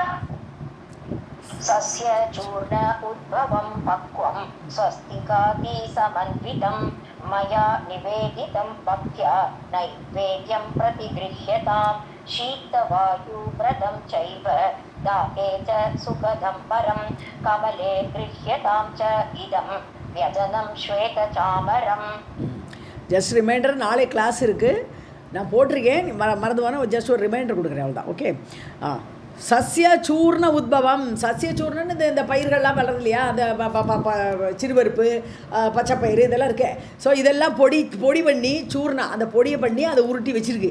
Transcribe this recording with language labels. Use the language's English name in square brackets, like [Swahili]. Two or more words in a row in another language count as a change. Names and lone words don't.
[Sanskrit] सस्य चूर्ण उद्भवं पक्वं स्वस्तिकादि समन्वितं मया निवेदितं भक्त्या नैवेद्यं प्रतिगृह्यतां शीतवायुव्रतं चैव दाहे च सुखदं परं कमले गृह्यतां च इदं व्यजनं श्वेतचामरम्. [English] just reminder, [Tamil] நாளை கிளாஸ் இருக்குது, நான் போட்டிருக்கேன், மறந்துவான ஜஸ்ட் ஒரு ரிமைண்டர் கொடுக்குறேன், அவ்வளோதான். ஓகே. [Sanskrit] सस्य चूर्ण उद्भवम्, [Tamil] சஸ்ய சூர்ணன்னு இந்த பயிர்கள்லாம் வளருது இல்லையா, அந்த சிறுபருப்பு, பச்சைப்பயிறு இதெல்லாம் இருக்கு. ஸோ இதெல்லாம் பொடி பண்ணி சூர்ணா, அந்த பொடியை பண்ணி அதை உருட்டி வச்சுருக்கு.